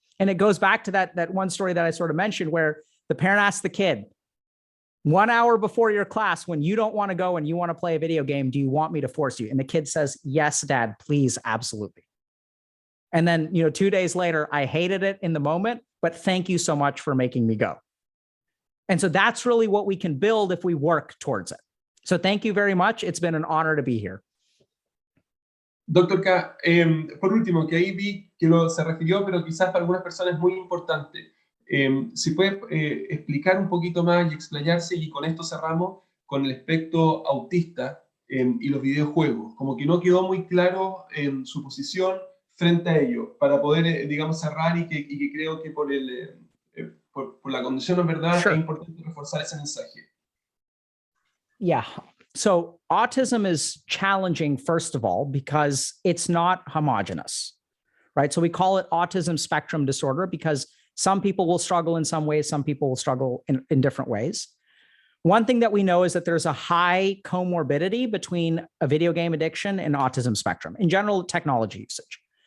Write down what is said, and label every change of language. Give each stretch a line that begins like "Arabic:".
English: And it goes back to that one story that I sort of mentioned, where the parent asks the kid, 1 hour before your class, when you don't want to go and you want to play a video game, do you want me to force you? And the kid says, yes, Dad, please, absolutely. And then, 2 days later, I hated it in the moment, but thank you so much for making me go. And so that's really what we can build if we work towards it. So thank you very much. It's been an honor to be here.
Spanish: Dr. K, por último, que ahí vi que se refirió, pero quizás para algunas personas es muy importante. Si puede explicar un poquito más y explayarse, y con esto cerramos con el espectro autista y los videojuegos. Como que no quedó muy claro en su posición frente a ello, para poder, digamos, cerrar y que creo que por la condición en verdad
English: Sure.
Spanish: es importante reforzar ese mensaje.
English: Yeah. So autism is challenging, first of all, because it's not homogeneous, right? So we call it autism spectrum disorder because some people will struggle in some ways, some people will struggle in different ways. One thing that we know is that there's a high comorbidity between a video game addiction and autism spectrum, in general, technology usage.